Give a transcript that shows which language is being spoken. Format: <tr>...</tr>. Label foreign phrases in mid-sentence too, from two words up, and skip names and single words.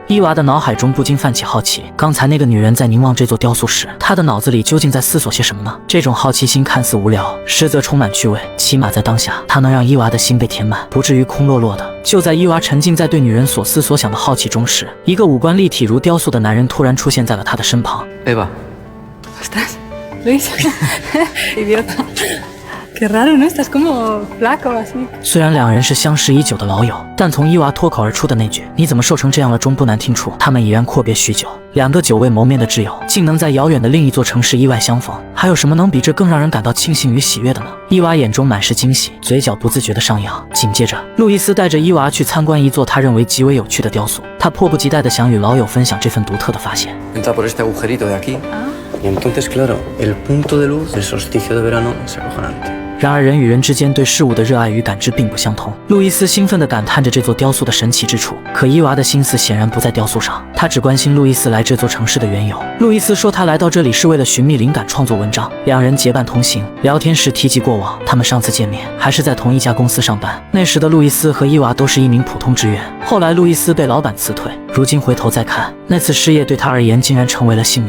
<zh>伊娃的脑海中不禁泛起好奇，刚才那个女人在凝望这座雕塑时，她的脑子里究竟在思索些什么呢？这种好奇心看似无聊，实则充满趣味，起码在当下，它能让伊娃的心被填满，不至于空落落的。就在伊娃沉浸在对女人所思所想的好奇中时，一个五官立体如雕塑的男人突然出现在了她的身旁。</zh> <es>Eva, ¿Estás? Luis. Idiota. Qué raro, ¿no? Estás como flaco así.</es> <zh>虽然两人是相识已久的老友，但从伊娃脱口而出的那句"你怎么瘦成这样了"中不难听出，他们已然阔别许久。两个久未谋面的挚友，竟能在遥远的另一座城市意外相逢，还有什么能比这更让人感到庆幸与喜悦的呢？伊娃眼中满是惊喜，嘴角不自觉地上扬。紧接着，路易斯带着伊娃去参观一座他认为极为有趣的雕塑，他迫不及待地想与老友分享这份独特的发现。</zh> <es>Entra por este agujerito de aquí. Y entonces, claro, el punto de luz del solsticio de verano es acojonante.</es> <zh>然而人与人之间对事物的热爱与感知并不相同。路易斯兴奋地感叹着这座雕塑的神奇之处，可伊娃的心思显然不在雕塑上，他只关心路易斯来这座城市的缘由。路易斯说他来到这里是为了寻觅灵感创作文章。两人结伴同行，聊天时提及过往，他们上次见面还是在同一家公司上班，那时的路易斯和伊娃都是一名普通职员，后来路易斯被老板辞退，如今回头再看，那次失业对他而言竟然成为了幸运。</zh>